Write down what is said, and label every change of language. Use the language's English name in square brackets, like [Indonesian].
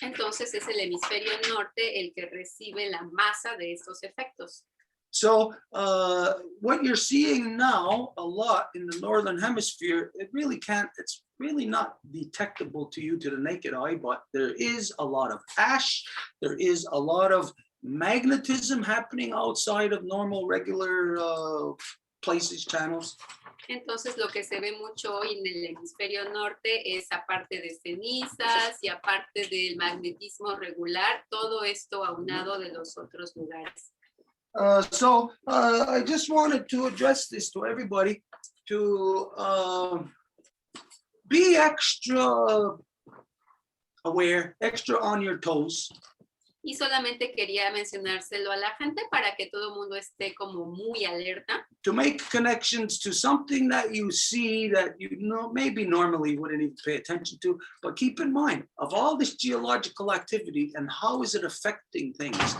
[Spanish] Entonces es el hemisferio norte el que recibe la masa de estos efectos. [English] So what you're seeing now a lot in the northern hemisphere, it's really not detectable to you to the naked eye, but there is a lot of ash, there is a lot of magnetism happening outside of normal, regular places, channels. [Spanish] Entonces lo que se ve mucho hoy en el hemisferio norte es aparte de cenizas y aparte del magnetismo regular, todo esto aunado de los otros lugares. [English] So I just wanted to address this to everybody to be extra aware, extra on your toes. [Spanish] Y solamente quería mencionárselo a la gente para que todo el mundo esté como muy alerta. [English] To make connections to something that you see that you know maybe normally wouldn't even pay attention to, but keep in mind of all this geological activity and how is it affecting things.